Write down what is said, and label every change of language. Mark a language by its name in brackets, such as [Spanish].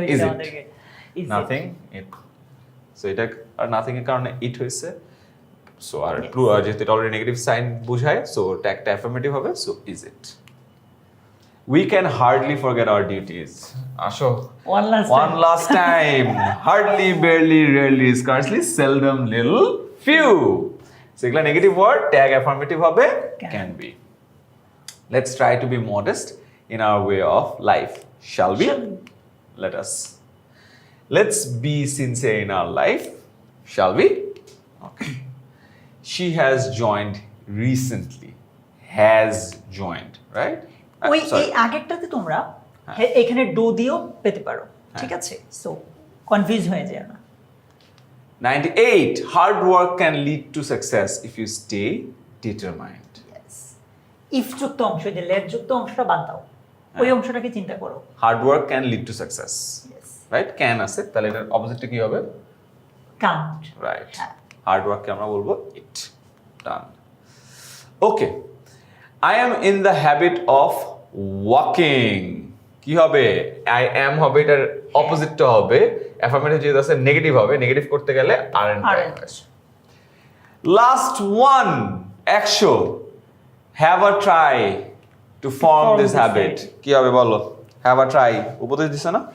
[Bangla] হয়েছে [English] it? আমাদেরকে। Is it? [Bangla] Nothing it. So এটা আর নাথিং এর কারণে ইট হয়েছে। সো আর [English] Yes. [Bangla] ট্রু যেহেতু এটা অলরেডি নেগেটিভ সাইন বোঝায়, সো এটা একটা অ্যাফার্মেটিভ হবে। [English] So is it? We can hardly forget our duties. [Bangla] আসো, [English] One last one time. last time. Hardly, barely, rarely, scarcely, seldom, little, few. [Bangla] সেগুলা নেগেটিভ ওয়ার্ড, ট্যাগ অ্যাফার্মেটিভ হবে can be. [English] Let's try to be modest in our way of life. Shall we? Shall we? Let us. Let's be sincere in our life. Shall we? Okay. She has joined recently. Has joined, right? [Bangla] ওই [English] Sorry. [Bangla] এই আগেরটাতে তোমরা এখানে do দিয়েও পেতে পারো, ঠিক আছে? So confuse হয়ে যায় না। [English] 98. Hard work can lead to success if you stay determined. [Bangla] If যুক্ত অংশ, যে লেট যুক্ত অংশটা বাদ দাও, ওই অংশটাকে চিন্তা করো। [English] Hard work can lead to success. Yes. Right? [Bangla] Can আছে, তাহলে এটার অপোজিটটা কি হবে? [English] Can't. Right. [Bangla] হ্যাঁ। [English] Hard work [Bangla] কে আমরা বলবো it. [English] Done. Okay. I am in the habit of walking. [Bangla] কি হবে? I am হবে, এটার অপোজিটটা হবে অ্যাফার্মেটিভ, যেহেতু আছে নেগেটিভ হবে, নেগেটিভ করতে গেলে aren't [English] Aren't. হয়। Last one, 100. Have a try to form form this habit. habit. [Bangla] কি হবে বলো? [English] Have a try [Bangla] উপদেশ দিছে না?